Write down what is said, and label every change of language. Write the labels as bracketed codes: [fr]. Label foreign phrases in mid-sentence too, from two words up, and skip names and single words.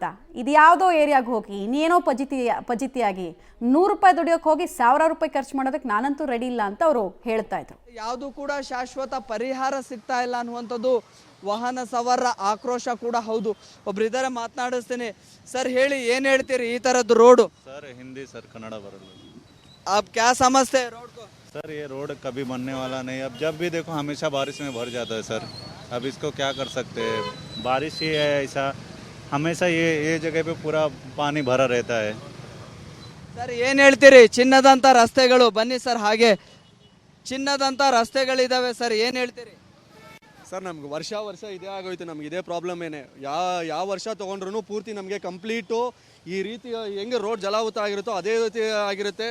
[kn] ಇದು ಯಾವುದೋ ಏರಿಯಾಗೆ ಹೋಗಿ ಇನ್ನೇನೋ ಪಜಿತಿಯಾಗಿ 100 ರೂಪಾಯಿ ದುಡಿಯೋಕೆ ಹೋಗಿ 1000 ರೂಪಾಯಿ ಖರ್ಚು ಮಾಡೋದಕ್ಕೆ ನಾನಂತೂ ರೆಡಿ ಇಲ್ಲ ಅಂತ ಅವರು ಹೇಳ್ತಾ ಇದ್ರು. ಯಾವುದು ಕೂಡ ಶಾಶ್ವತ ಪರಿಹಾರ ಸಿಗ್ತಾ ಇಲ್ಲ ಅನ್ನುವಂಥದ್ದು ವಾಹನ ಸವಾರರ ಆಕ್ರೋಶ ಕೂಡ ಹೌದು. ಒಬ್ರಿದ್ದಾರೆ, ಮಾತನಾಡಿಸ್ತೇನೆ. ಸರ್ ಹೇಳಿ, ಏನು ಹೇಳ್ತೀರಿ ಈ ಥರದ್ದು ರೋಡು? ಸರ್ ಹಿಂದಿ ಸರ್ ಕನ್ನಡ ಬರಲ್ [hi] आप क्या समझते हैं रोड को? सर ये रोड कभी बनने वाला नहीं, अब जब भी देखो हमेशा बारिश में भर जाता है सर। अब इसको क्या कर सकते हैं, बारिश ही है ऐसा, हमेशा ये जगह पे पूरा पानी भरा रहता है। [kn] ಸರ್ ಏನು ಹೇಳ್ತೀರಿ? ಚಿನ್ನದಂಥ ರಸ್ತೆಗಳು, ಬನ್ನಿ ಸರ್, ಹಾಗೆ ಚಿನ್ನದಂಥ ರಸ್ತೆಗಳಿದ್ದಾವೆ ಸರ್, ಏನು ಹೇಳ್ತೀರಿ? ಸರ್ ನಮ್ಗೆ ವರ್ಷ ಇದೇ ಆಗೋಯ್ತು, ನಮ್ಗೆ ಇದೇ ಪ್ರಾಬ್ಲಮ್ ಏನೇ. ಯಾವ ವರ್ಷ ತೊಗೊಂಡ್ರು ಪೂರ್ತಿ ನಮಗೆ ಕಂಪ್ಲೀಟು ಈ ರೀತಿ ಹೆಂಗೆ ರೋಡ್ ಜಲಾವೃತ ಆಗಿರುತ್ತೋ ಅದೇ ರೀತಿ ಆಗಿರುತ್ತೆ.